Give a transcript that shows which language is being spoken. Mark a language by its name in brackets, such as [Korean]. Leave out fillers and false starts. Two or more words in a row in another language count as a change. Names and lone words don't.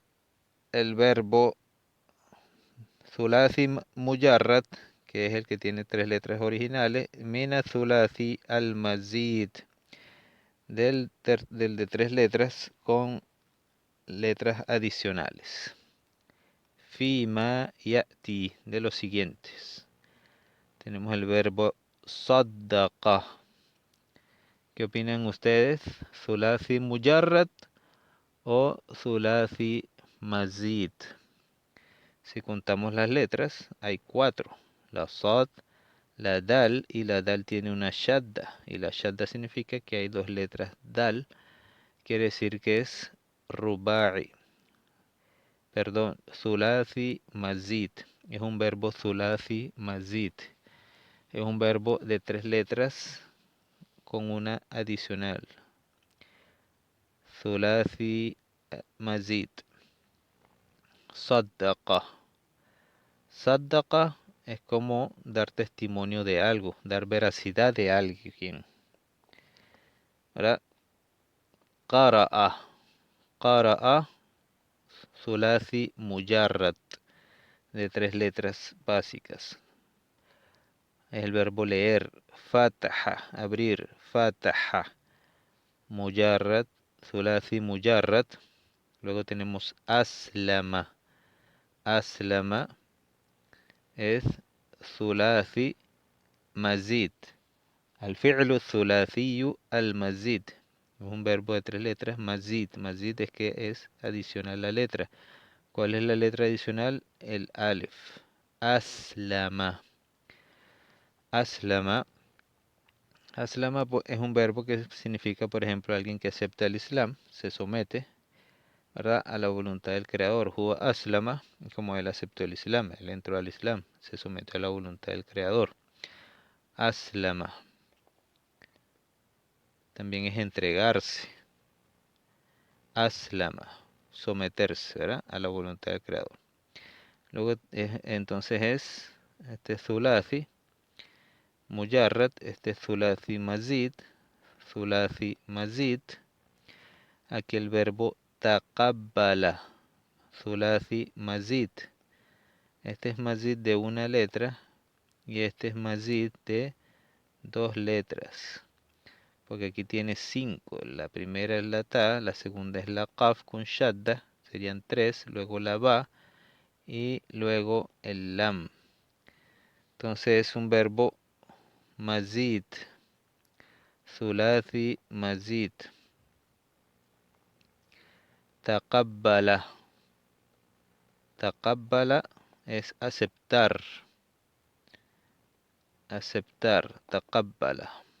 [Spanish] El verbo [Arabic] ثلاثي مجرد, [Spanish] que es el que tiene 3 letras originales, [Arabic] من الثلاثي المزيد, [Spanish] del de 3 letras con letras adicionales. [Arabic] فيما يأتي, [Spanish] de los siguientes. Tenemos el verbo saddaqa. ¿Qué opinan ustedes? [Arabic] ¿ثلاثي مجرد o ثلاثي مزيد? [Spanish] Si contamos las letras, hay 4. La sad, la dal, y la dal tiene una shadda. Y la shadda significa que hay 2 letras dal. Quiere decir que es ruba'i. [Arabic] Perdón, ثلاثي مزيد. [Spanish] Es un verbo [Arabic] ثلاثي مزيد. [Spanish] Es un verbo de 3 letras con una adicional. [Arabic] ثلاثي مزيد. [Spanish] Saddaqa. Saddaqa es como dar testimonio de algo, dar veracidad de alguien. ¿Verdad? Qara'a. [Arabic] قرأ، ثلاثي مجرد, [Spanish] de 3 letras básicas. Es el verbo leer. Fataha, abrir. Fataha. [Arabic] مجرد، ثلاثي مجرد. [Spanish] Luego tenemos aslama. Aslama es [Arabic] ثلاثي مزيد. الفعل الثلاثي المزيد. [Spanish] Es un verbo de 3 letras, mazid. Mazid es que es adicional la letra. ¿Cuál es la letra adicional? El alif. Aslama. Aslama. Aslama es un verbo que significa, por ejemplo, alguien que acepta el Islam, se somete, ¿verdad?, a la voluntad del Creador. [Arabic] هو أسلم, [Spanish] como él aceptó el Islam, él entró al Islam, se sometió a la voluntad del Creador. Aslama. También es entregarse. Aslama, someterse, ¿verdad?, a la voluntad del Creador. Luego, entonces es [Arabic] ثلاثي، مجرد، ثلاثي مزيد، ثلاثي مزيد. [Spanish] Aquí el verbo taqabbala, [Arabic] ثلاثي مزيد. [Spanish] Este es mazid de una letra y este es mazid de 2 letras. Porque aquí tiene 5. La primera es la ta, la segunda es la qaf con shadda, serían 3, luego la ba y luego el lam. Entonces es un verbo mazid, [Arabic] ثلاثي مزيد. [Spanish] Taqabbala. Taqabbala es aceptar. Aceptar. Taqabbala.